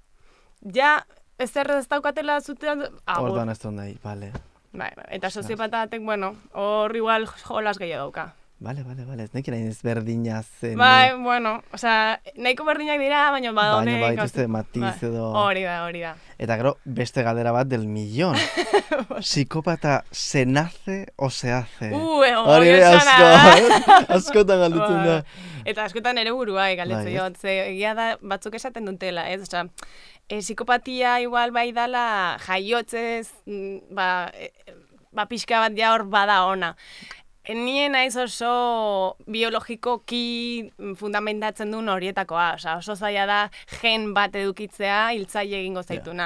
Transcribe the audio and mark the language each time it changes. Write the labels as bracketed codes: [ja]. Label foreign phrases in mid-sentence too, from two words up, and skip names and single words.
[eu] Ja, ez daukatela zutean, Ordan ez dut nahi, vale. Bai, eta soziopata batek, bueno, hor igual jolas gehiago dauka. Vale, ez nekin hain ezberdina zen. Bai, bueno, osea, nahiko berdinak dira, baina badone... Baina badituzte matiz edo... Hori da. Eta gero, beste galdera bat [es] del millón. Psikopata se nace o se hace? [eu] Hori askotan galdetzen da. Eta askotan ere burua galdetzen jot, ze egia da batzuk esaten dutela, ez? Osea, psikopatia igual bai dala jaiotzez, pixka bat ja hor bada ona. Nien naiz oso biologikoki fundamentatzen duen horietakoa, oso zaila da gen bat edukitzea hiltzaile egingo zaituna.